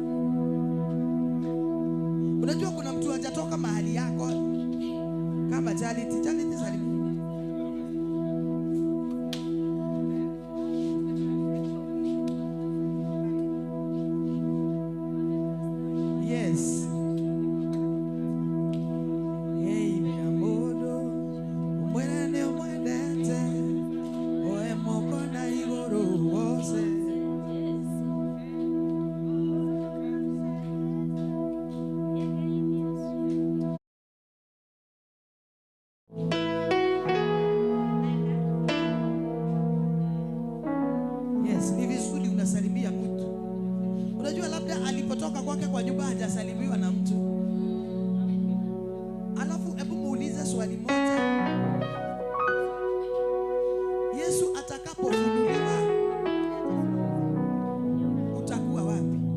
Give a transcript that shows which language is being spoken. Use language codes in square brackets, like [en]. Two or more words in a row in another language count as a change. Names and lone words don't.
[sw] Unajua kuna mtu hajatoka mahali yako kama Charity salimia. Yes. [guz] Hey mi amodo, umwene umwendete, oe moko na igoro wose. [sw] Yes, ni vizuri unasalimia mtu. Unajua labda alipotoka kwake kwa nyumba hajasalimiwa na mtu. Alafu hebu muulize swali moja. Yesu atakapofunuliwa utakuwa wapi?